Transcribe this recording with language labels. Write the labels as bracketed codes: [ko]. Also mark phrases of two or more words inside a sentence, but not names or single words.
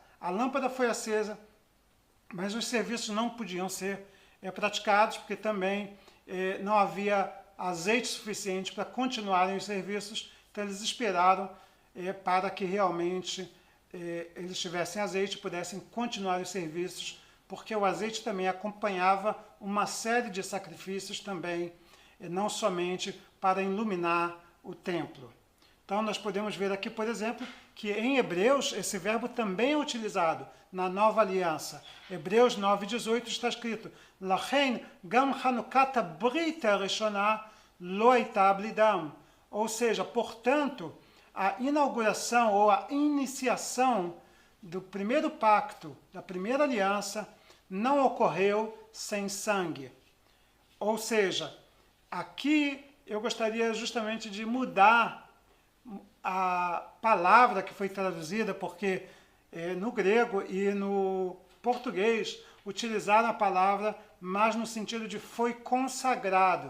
[pt] A lâmpada foi acesa, mas os serviços não podiam ser praticados, porque também não havia azeite suficiente para continuarem os serviços, então eles esperaram para que realmente eles tivessem azeite e pudessem continuar os serviços, porque o azeite também acompanhava uma série de sacrifícios também, não somente para iluminar o templo. Então nós podemos ver aqui, por exemplo, que em Hebreus esse verbo também é utilizado na Nova Aliança. Hebreus 9:18 está escrito: [he] לכן גם חנוכתה בריתה ראשונה לא הייתה בלי דם. [pt] Ou seja, portanto, a inauguração ou a iniciação do primeiro pacto, da primeira aliança, não ocorreu sem sangue. Ou seja, aqui eu gostaria justamente de mudar a palavra que foi traduzida, porque no grego e no português utilizaram a palavra, mas no sentido de foi consagrado.